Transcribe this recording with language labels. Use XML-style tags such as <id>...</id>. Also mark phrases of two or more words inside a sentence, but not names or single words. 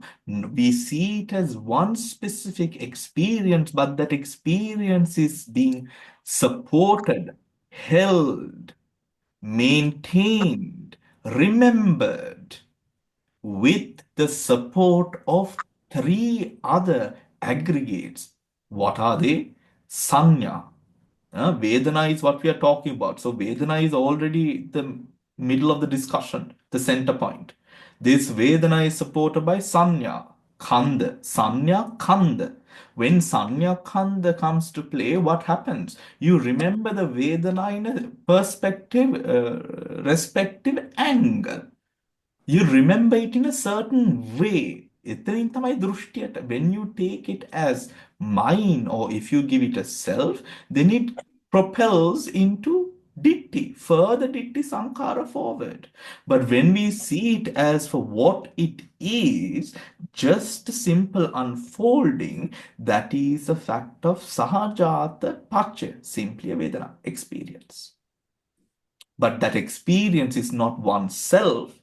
<en>We see it as one specific experience, but that experience is being supported, held, maintained, remembered with the support of three other aggregates. What are they? Sanya. Vedana is what we are talking about. So Vedana is already the middle of the discussion, the center point. This Vedana is supported by</en> <pi>Sanya, Kanda. Sanya, Kanda.</pi> <en>When</en> <pi>Sanya Kanda</pi> <en>comes to play, what happens? You remember the Vedana in a perspective, respective angle. You remember it in a certain way.</en> <si>එතනින් තමයි දෘෂ්ටියට.</si> <en>When you take it as mine, or if you give it a self, then it propels into ditti, further</en> <pi>ditti sankara</pi> <en>forward. But when we see it as for what it is, just a simple unfolding, that is a fact of</en> <pi>sahajata pacha,</pi> <en>simply a Vedana experience. But that experience is not oneself.</en>